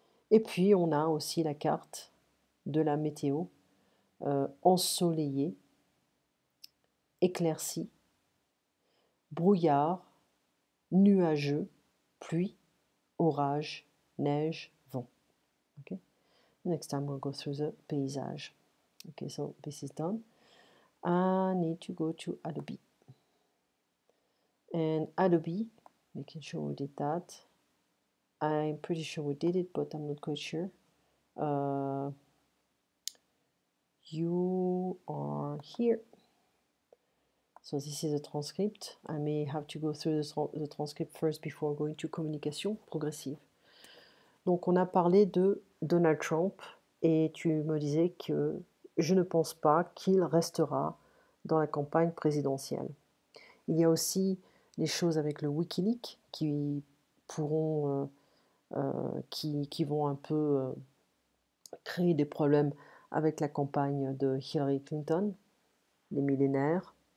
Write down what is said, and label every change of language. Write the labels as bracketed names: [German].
[French] Et puis on a aussi la carte de la météo, ensoleillé, éclairci, brouillard, nuageux, pluie, orage, neige, vent. [English] Okay? Next time we'll go through the paysage. Okay, so this is done. I need to go to Adobe. And Adobe, making sure we did that. I'm pretty sure we did it, but I'm not quite sure. You are here. So this is a transcript. I may have to go through the transcript first before going to communication progressive. [French] Donc on a parlé de Donald Trump et tu me disais que je ne pense pas qu'il restera dans la campagne présidentielle. Il y a aussi les choses avec le Wikileaks qui pourront, qui vont un peu créer des problèmes avec la campagne de Hillary Clinton, les millénaires.